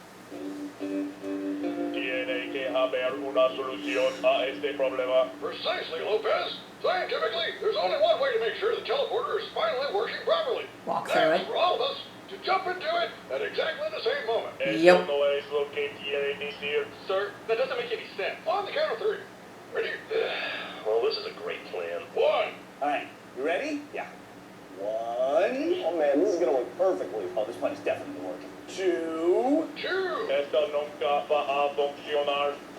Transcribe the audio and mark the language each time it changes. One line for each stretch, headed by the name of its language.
Spanish: Tiene que haber una solución a este problema.
English: Precisely, Lopez. Scientifically, there's only one way to make sure the teleporter is finally working properly. Walk through That's it. for all of us to jump into it at exactly the same moment. Yep.
Spanish: Eso no es lo que tiene que decir.
English: Sir, that doesn't make any sense. On the count of 3. Ready? Well, this is a great plan. 1. All right, you ready? Yeah. 1. Oh man, this is gonna work perfectly. Oh, this plan is definitely working. 2. 2.
Spanish: Esto nunca va a funcionar.